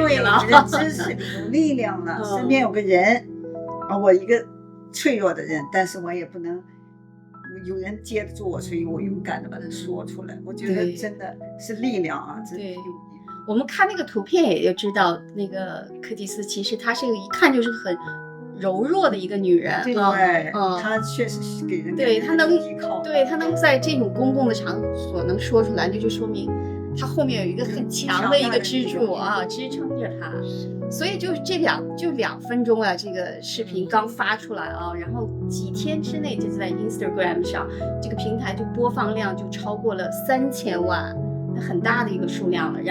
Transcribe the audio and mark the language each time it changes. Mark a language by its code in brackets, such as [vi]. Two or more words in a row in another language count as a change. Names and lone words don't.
[zh] 你了，有人支持你，有力量了，身邊有個人我一个脆弱的人，但是我也不能有人接得住我，所以我勇敢的把它說出來。我覺得真的是力量啊，真的有力量。我們看那個圖片也就知道，那個柯蒂斯其實她是一看就是很柔弱的一個女人。對，她確實是給人對她能依靠，對她能在這種公共的場所能說出來，就說明她後面有一個很強的一個支柱啊，支撐着她。所以就是2分鐘啊，這個視頻剛發出來啊，然後幾天之內就在 Instagram 上這個平台就播放量就超過了3000萬，很大的一個數量了。